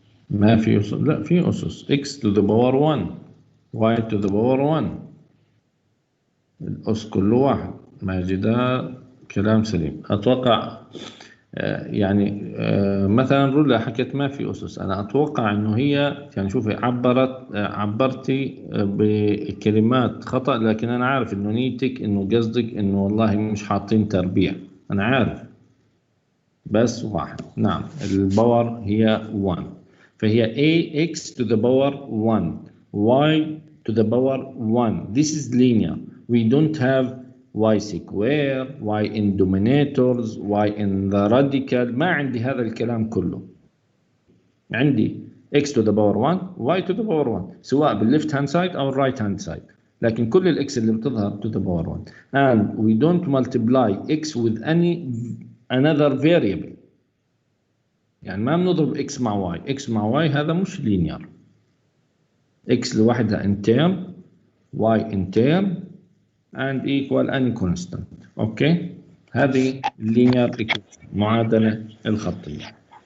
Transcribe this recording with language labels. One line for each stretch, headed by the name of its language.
Arabic: ما في أسس، لا في أسس.
English: x to the power 1 y to the power 1
Arabic: الأس كله واحد. ماشي، ده كلام سليم. أتوقع يعني مثلا رولا حكت ما في أسس. أنا أتوقع إنه هي يعني شوفي عبرتي بكلمات خطأ، لكن أنا عارف إنه نيتك إنه قصدك إنه والله مش حاطين تربيع. أنا عارف بس واحد. نعم، الباور هي 1، فهي
English: ax to the power 1 y to the power 1. This is linear. We don't have y square, y in dominators, y in the radical.
Arabic: ما عندي هذا الكلام كله. عندي x
English: to the power 1 y to the power 1 سواء بالليفت hand side او الرايت هاند سايد، لكن كل الاكس اللي بتظهر to the power 1 and we don't multiply x with any another variable.
Arabic: يعني ما بنضرب x مع y. x مع y هذا مش linear. x لوحدها
English: in term, y in term and equal any constant.
Arabic: اوكي، هذه linear equation، معادلة الخطية.